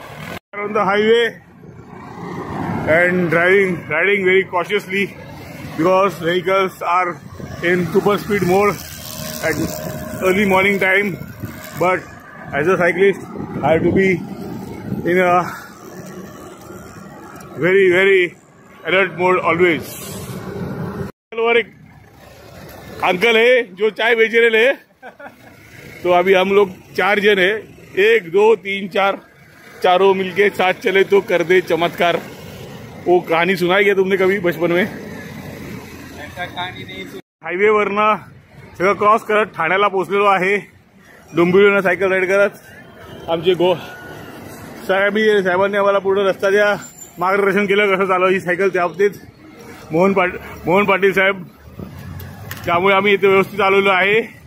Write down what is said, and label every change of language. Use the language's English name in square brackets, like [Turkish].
[English] We are on the highway and riding very cautiously because vehicles are in super speed mode at early morning time. But as a cyclist, I have to be in a very alert mode always. [Hindi] और एक uncle है जो चाय बेच रहे हैं. तो अभी हम लोग 4 जन है, 1 2 3 4 चारों मिलके साथ चले तो कर दे चमत्कार. वो कहानी सुनाई क्या तुमने कभी बचपन में? [Marathi] हायवे वरनं सगळं क्रॉस करत ठाण्याला पोहोचलेलो आहे. डोंबिवलीनं सायकल राईड करत आमचे साहेबांनी आम्हाला पूर्ण रस्ता द्या मार्गदर्शन केलं कसं चालव ही सायकल. त्या बाबतीत मोहन पाटील साहेब, त्यामुळे आम्ही इथे व्यवस्थित आलेलो आहे.